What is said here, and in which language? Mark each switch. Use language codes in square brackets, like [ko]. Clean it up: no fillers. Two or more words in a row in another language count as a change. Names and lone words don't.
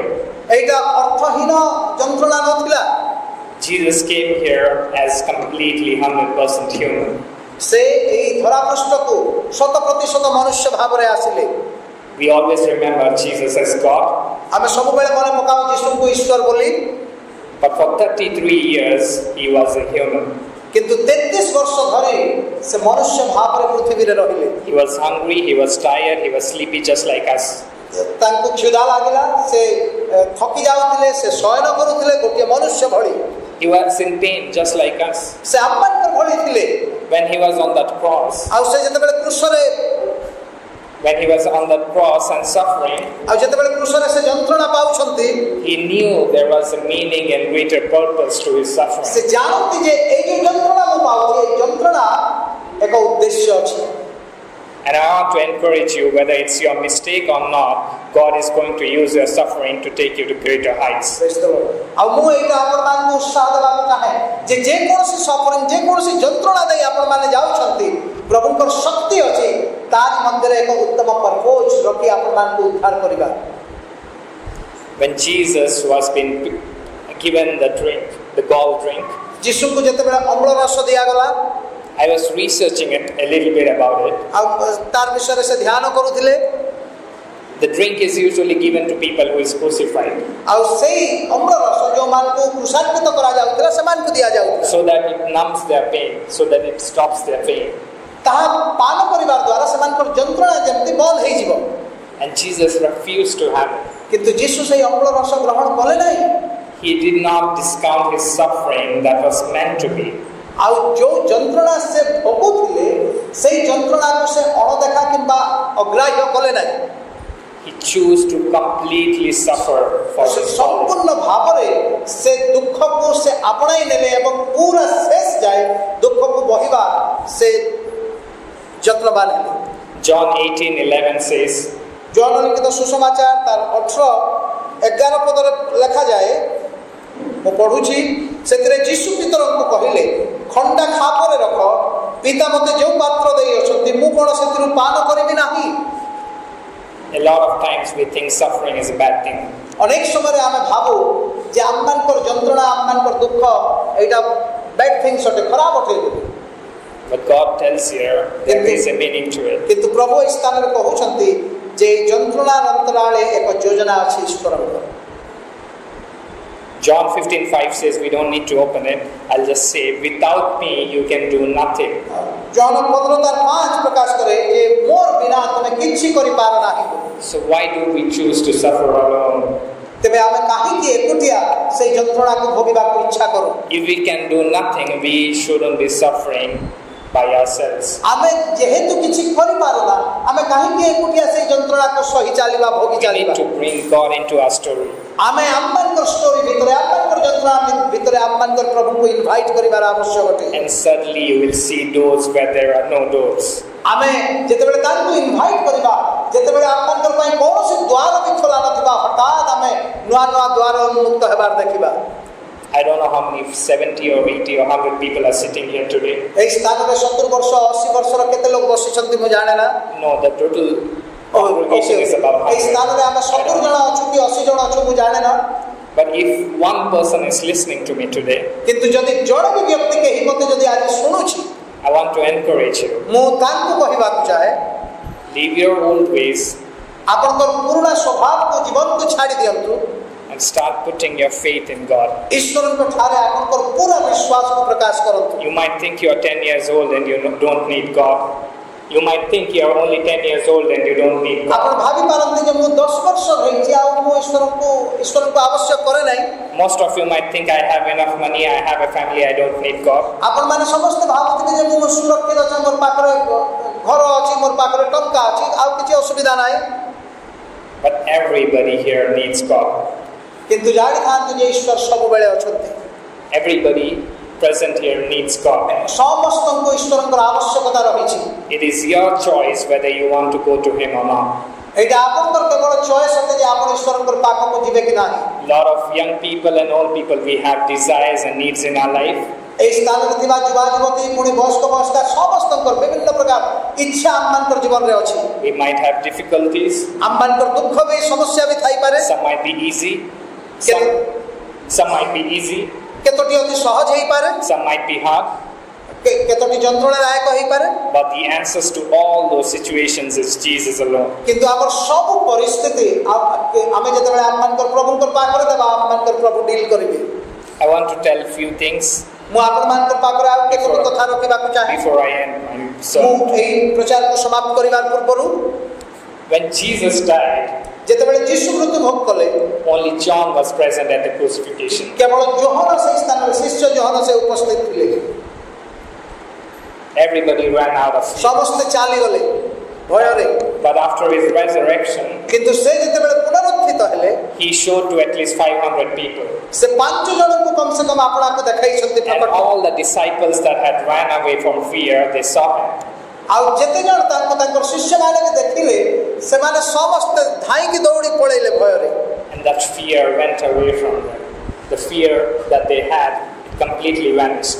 [or] এইଟା ଅର୍ଥହୀନ ଯନ୍ତ୍ରଣା ନଥିଲା। [en] Jesus came here as completely 100% human. [or] ସେ ଏହି ଧରାପୃଷ୍ଠକୁ 100% ମନୁଷ୍ୟ ଭାବରେ ଆସିଲେ। [en] We always remember Jesus as God. [or] ଆମେ ସବୁବେଳେ ମନେ ପକାଉ ଯୀଶୁଙ୍କୁ ଈଶ୍ୱର ବୋଲି। [en] But for 33 years, he was a human. [or] କିନ୍ତୁ 33 ବର୍ଷ ଧରି ସେ ମନୁଷ୍ୟ ଭାବରେ ପୃଥିବୀରେ ରହିଲେ। [en] He was hungry, he was tired, he was sleepy just like us. [or] ତାଙ୍କୁ କ୍ଷୁଧା ଲାଗିଲା, ସେ ଥକି ଯାଉଥିଲେ, ସେ ଶୟନ କରୁଥିଲେ ଗୋଟିଏ ମନୁଷ୍ୟ ଭଳି। [en] He was in pain just like us. [or] ସେ ଆମମାନଙ୍କ ଭଳି ଥିଲେ। [en] When he was on that cross, [or] ଆଉ ସେ ଯେତେବେଳେ କ୍ରୁଶରେ [en] and suffering, [or] ଆଉ ଯେତେବେଳେ କ୍ରୁଶରେ ସେ ଯନ୍ତ୍ରଣା ପାଉଛନ୍ତି, [en] he knew there was a meaning and greater purpose to his [or] ସେ [en] suffering. [or] ଜାଣନ୍ତି ଯେ ଏଇ ଯୋଉ ଯନ୍ତ୍ରଣା ମୁଁ ପାଉଛି, ଏଇ ଯନ୍ତ୍ରଣା ଏକ ଉଦ୍ଦେଶ୍ୟ ଅଛି। [en] And I want to encourage you, whether it's your mistake or not, God is going to use your suffering to take you to greater heights. [or] ଆଉ ମୁଁ ଏଇଟା ଆପଣମାନଙ୍କୁ ଉତ୍ସାହ ଦେବାକୁ ଚାହେଁ ଯେ ଯେକୌଣସି ସଫରିଂ, ଯେକୌଣସି ଯନ୍ତ୍ରଣା ଦେଇ ଆପଣମାନେ ଯାଉଛନ୍ତି, ପ୍ରଭୁଙ୍କର ଶକ୍ତି ଅଛି ତାରି ମଧ୍ୟରେ ଏକ ଉତ୍ତମ ପର୍ପୋଜ ରଖି ଆପଣମାନଙ୍କୁ ଉଦ୍ଧାର କରିବା। [en] When Jesus was being given the drink, the gall drink, [or] ଯୀଶୁଙ୍କୁ ଯେତେବେଳେ ଅମ୍ଳ ରସ ଦିଆଗଲା, [en] I was researching it a little bit about it. [or] ଆଉ ତାର ବିଷୟରେ ସେ ଧ୍ୟାନ କରୁଥିଲେ। [en] The drink is usually given to people who is crucified, [or] ଆଉ ସେଇ ଅମ୍ଳ ରସ ଯେଉଁମାନଙ୍କୁ କୃଷାର୍ପିତ କରାଯାଉଥିଲା ସେମାନଙ୍କୁ ଦିଆଯାଉଥିଲା, [en] so that it numbs their pain, so that it stops their pain. [or] ତାହା ପାନ କରିବା ଦ୍ୱାରା ସେମାନଙ୍କର ଯନ୍ତ୍ରଣା ଯେମିତି ବନ୍ଦ ହେଇଯିବ। [en] And Jesus refused to have it. [or] କିନ୍ତୁ ଯୀଶୁ ସେଇ ଅମ୍ଳ ରସ ଗ୍ରହଣ କଲେ ନାହିଁ। [en] He did not discount his suffering that was meant to be. [or] ଆଉ ଯୋଉ ଯନ୍ତ୍ରଣା ସେ ଭୋଗୁଥିଲେ ସେଇ ଯନ୍ତ୍ରଣାକୁ ସେ ଅଣଦେଖା କିମ୍ବା ଅଗ୍ରାହ୍ୟ କଲେ ନାହିଁ। [en] He chose to completely suffer for his cause. [or] ସମ୍ପୂର୍ଣ୍ଣ ଭାବରେ ସେ ଦୁଃଖକୁ ସେ ଆପଣାଇ ନେଲେ ଏବଂ ପୁରା ଶେଷ ଯାଏ ଦୁଃଖକୁ ବହିବା ସେ ଯତ୍ନବାନ ହେଲେ। [en] John 18:11 says, [or] ଜୋହନ ଲିଖିତ ସୁସମାଚାର ତାର 18-11 ପଦରେ ଲେଖାଯାଏ, ମୁଁ ପଢୁଛି, ସେଥିରେ ଯୀଶୁ ପିତରଙ୍କୁ କହିଲେ, ଖଣ୍ଡା ଖାପରେ ରଖ, ପିତା ମୋତେ ଯେଉଁ ପାତ୍ର ଦେଇଅଛନ୍ତି ମୁଁ କ'ଣ ସେଥିରୁ ପାନ କରିବି ନାହିଁ? [en] a lot of times we think suffering is a bad thing. [or] ଅନେକ ସମୟରେ ଆମେ ଭାବୁ ଯେ ଆମମାନଙ୍କର ଯନ୍ତ୍ରଣା, ଆମମାନଙ୍କର ଦୁଃଖ ଏଇଟା [en] bad things [or] ଅଟେ, ଖରାପ ଅଟେ। [en] But God tells here there is a meaning to it. [or] କିନ୍ତୁ ପ୍ରଭୁ ଏହି ସ୍ଥାନରେ କହୁଛନ୍ତି ଯେ ଏହି ଯନ୍ତ୍ରଣାର ଅନ୍ତରାଳେ ଏକ ଯୋଜନା ଅଛି ଈଶ୍ୱରଙ୍କର। [en] John 15:5 says, we don't need to open it. I'll just say, without me you can do nothing. [or] ଜୋହନ 15:5 ପ୍ରକାଶ କରେ ଯେ ମୋର ବିନା ତୁମେ କିଛି କରିପାର ନାହିଁ। [en] So why do we choose to suffer alone? [or] ତେବେ ଆମେ କାହିଁକି ଏକୁଟିଆ ସେଇ ଯନ୍ତ୍ରଣାକୁ ଭୋଗିବାକୁ ଇଚ୍ଛା କରୁ? [en] If we can do nothing, we shouldn't be suffering by ourselves. [or] ଆମେ ଯେହେତୁ କିଛି କରିପାରୁନା, ଆମେ କାହିଁକି ଏକୁଟିଆ ସେଇ ଯନ୍ତ୍ରଣାକୁ ସହି ଚାଲିବା, ଭୋଗି [en] We [or] ଚାଲିବା? [en] need to bring God into our story. [or] ଆମେ ଆମମାନଙ୍କର ଷ୍ଟୋରି ଭିତରେ, ଆମମାନଙ୍କର ଯନ୍ତ୍ରଣା ଭିତରେ ଆମମାନଙ୍କର ପ୍ରଭୁଙ୍କୁ ଇନଭାଇଟ୍ କରିବାର ଆବଶ୍ୟକ ଅଟେ। [en] And suddenly you will see doors where there are no doors. [or] ଆମେ ଯେତେବେଳେ ତାଙ୍କୁ ଇନଭାଇଟ୍ କରିବା, ଯେତେବେଳେ ଆମମାନଙ୍କର ପାଇଁ କୌଣସି ଦ୍ୱାର ବି ଖୋଲା ନଥିବା, ହଠାତ୍ ଆମେ ନୂଆ ନୂଆ ଦ୍ୱାର ଉନ୍ମୁକ୍ତ ହେବାର ଦେଖିବା। [en] I don't know how many 70 or 80 or 100 people are sitting here today. [or] ଏହି ସ୍ଥାନରେ 70 ବର୍ଷ 80 ବର୍ଷର କେତେ ଲୋକ ବସିଛନ୍ତି ମୁଁ ଜାଣେ ନା। [en] No, the total congregation is about [or] ଏହି 100. ସ୍ଥାନରେ ଆମେ 70 ଜଣ ଅଛୁ କି 80 ଜଣ ଅଛୁ ମୁଁ ଜାଣେ ନା। [en] But if one person is listening to me today, [or] କିନ୍ତୁ ଯଦି ଜଣେ ବି ବ୍ୟକ୍ତି କେହି ମୋତେ ଯଦି ଆଜି ଶୁଣୁଛି, [en] I want to encourage you. [or] ମୁଁ ତାଙ୍କୁ କହିବାକୁ ଚାହେଁ, [en] Leave your old ways [or] ଆପଣଙ୍କର ପୁରୁଣା ସ୍ୱଭାବକୁ, ଜୀବନକୁ ଛାଡ଼ି ଦିଅନ୍ତୁ, [en] and start putting your faith in God. [or] ଈଶ୍ୱରଙ୍କ ଠାରେ ଆପଣଙ୍କର ପୁରା ବିଶ୍ୱାସକୁ ପ୍ରକାଶ କରନ୍ତୁ। [en] You might think you are 10 years old and you don't need God. You might think you are only 10 years old and you don't need [or] ଆପଣ [en] God. [or] ଭାବି ପାରନ୍ତି ଯେ ମୁଁ 10 ବର୍ଷ ହେଇଛି ଆଉ ମୁଁ ଈଶ୍ୱରଙ୍କୁ ଆବଶ୍ୟକ କରେ ନାହିଁ। [en] Most of you might think I have enough money, I have a family, I don't need God. [or] ଆପଣମାନେ ସମସ୍ତେ ଭାବୁଥିବେ ଯେ ମୁଁ ସୁରକ୍ଷିତ ଅଛି, ମୋର ପାଖରେ ଟଙ୍କା ଅଛି ଆଉ କିଛି ଅସୁବିଧା ନାହିଁ [en] But everybody here needs God. [or] କିନ୍ତୁ ଜାଣିଥାନ୍ତୁ ଯେ ଈଶ୍ୱର ସବୁବେଳେ ଅଛନ୍ତି [en] Everybody present here needs God. [or] ସମସ୍ତଙ୍କୁ ଈଶ୍ୱରଙ୍କର ଆବଶ୍ୟକତା ରହିଛି [en] It is your choice whether you want to go to Him or not. [or] ଏଇଟା ଆପଣଙ୍କର କେବଳ ଚଏସ୍ ଅଟେ ଯେ ଆପଣ ଈଶ୍ୱରଙ୍କର ପାଖକୁ ଯିବେ କି ନାହିଁ [en] Lot of young people and old people, we have desires and needs in our life. [or] এই ସ୍ଥାନରେ ଥିବା ଯୁବା ଯୁବତୀ ପୁଣି ବୟସ୍କ ବୟସ୍କା ସମସ୍ତଙ୍କର ବିଭିନ୍ନ ପ୍ରକାର ଇଚ୍ଛା ଆମମାନଙ୍କର ଜୀବନରେ ଅଛି [en] We might have difficulties. [or] ଆମମାନଙ୍କର ଦୁଃଖ ବି ସମସ୍ୟା ବି ଥାଇପାରେ [en] Some might be easy. Some might be easy. [or] କେତୋଟି ଅତି ସହଜ ହେଇପାରେ [en] Some might be hard. [or] କେତୋଟି ଯନ୍ତ୍ରଣାଦାୟକ ହେଇପାରେ [en] But the answers to all those situations is Jesus alone. [or] କିନ୍ତୁ ଆମର ସବୁ ପରିସ୍ଥିତି ଆମେ ଯେତେବେଳେ ଆମମାନଙ୍କର ପ୍ରଭୁଙ୍କର ପାଖରେ ଦେବା ଆମମାନଙ୍କର ପ୍ରଭୁ ଡିଲ୍ କରିବେ [en] I want to tell few things [or] ମୁଁ ଆପଣମାନଙ୍କ ପାଖରେ ଆଉ କେତୋଟି କଥା ରଖିବାକୁ ଚାହେଁ [en] before I end my [or] ମୁଁ [en] sermon. [or] ଏହି ପ୍ରଚାରକୁ ସମାପ୍ତ କରିବାର ପୂର୍ବରୁ [en] When Jesus died, [or] ଯେତେବେଳେ ଯୀଶୁ ମୃତ୍ୟୁଭୋଗ କଲେ [en] only John was present at the crucifixion. [or] କେବଳ ଯୋହନ ସେହି ସ୍ଥାନରେ ଶିଷ୍ୟ ଯୋହନ ସେ ଉପସ୍ଥିତ ଥିଲେ [en] Everybody ran out of fear. [or] ସମସ୍ତେ ଚାଲିଗଲେ ଭୟରେ [en] But after his resurrection, [or] କିନ୍ତୁ ସେ ଯେତେବେଳେ ପୁନରୁତ୍ଥିତ ହେଲେ [en] he showed to at least 500 people. [or] ସେ 5 ଜଣଙ୍କୁ କମ ସେ କମ ଆପଣଙ୍କୁ ଦେଖାଇଛନ୍ତି [en] And [or] ପ୍ରକଟ [en] all the disciples that had ran away from fear, they saw him. [or] ଆଉ ଯେତେ ଜଣ ତାଙ୍କର ଶିଷ୍ୟମାନେ ବି ଦେଖିଲେ ସେମାନେ ସମସ୍ତେ ଧାଇଁକି ଦୌଡ଼ି ପଳେଇଲେ ଭୟରେ [en] And that fear went away from them. The fear that they had completely vanished.